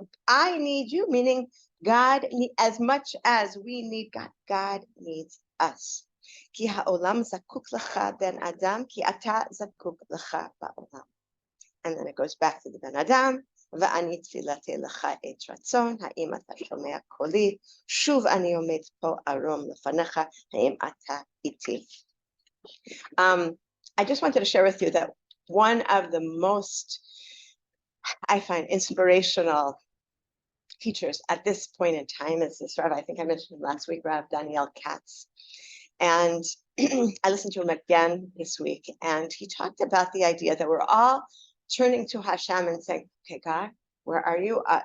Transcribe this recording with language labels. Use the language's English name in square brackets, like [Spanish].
[English] I need you, meaning God, as much as we need God, God needs us. [Hebrew] כי העולם זקוק לך בן אדם, כי אתה זקוק לך בעולם. [English] And then it goes back to the [Hebrew] בן אדם, ואני תפילתי לך את רצון, האם אתה שומע קולי? שוב אני עומד פה ערום לפניך, האם אתה איתי? [English] I just wanted to share with you that one of the most, I find, inspirational teachers at this point in time is this Rav, I think I mentioned him last week, Rav Daniel Katz. And I listened to him again this week, and he talked about the idea that we're all turning to Hashem and saying, okay, God, where are you?